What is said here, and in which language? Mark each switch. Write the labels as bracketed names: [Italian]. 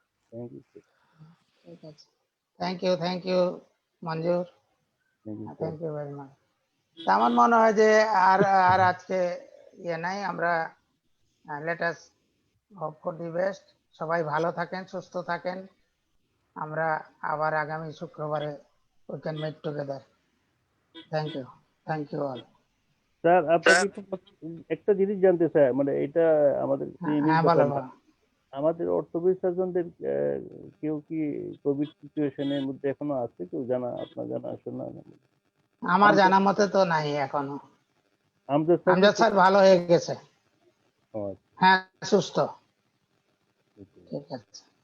[English] Thank you. [Bangla] ঠিক আছে, [English] Thank you Manjur, thank you very much. [Bangla] আমার মনে হয় যে আর আজকে নাই, আমরা [English] Let us hope for the best. [Bangla] সবাই ভালো থাকেন, সুস্থ থাকেন। আমরা আবার আগামী শুক্রবারে [English] we can meet together. Thank you all. [Bangla] Sir আপনাকে একটা জিনিস জানতে চাই, মানে এটা আমাদের আমাদের অর্থোপেডিক সার্জনদের কেউ কি কোভিড সিচুয়েশনের মধ্যে এখনো আছে, কেউ জানা, আপনার জানা আছে না? আমার জানা মতে তো নাই এখনো। আমজাদ স্যার ভালো হয়ে গেছে, হ্যাঁ সুস্থ। ঠিক আছে,